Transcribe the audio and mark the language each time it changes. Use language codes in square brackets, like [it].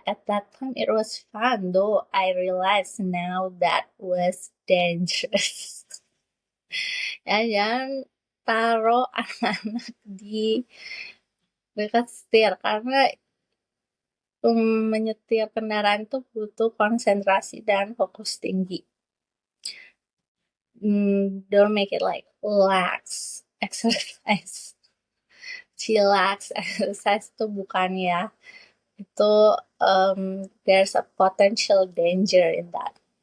[en] At that time it was fun, though I realize now that was dangerous. [id] Ya jangan taruh anak-anak di dekat setir karena menyetir kendaraan itu butuh konsentrasi dan fokus tinggi. [en] Don't make it like relax exercise. Chillax exercise [id] itu bukan ya. Itu [en] there's a potential danger in that.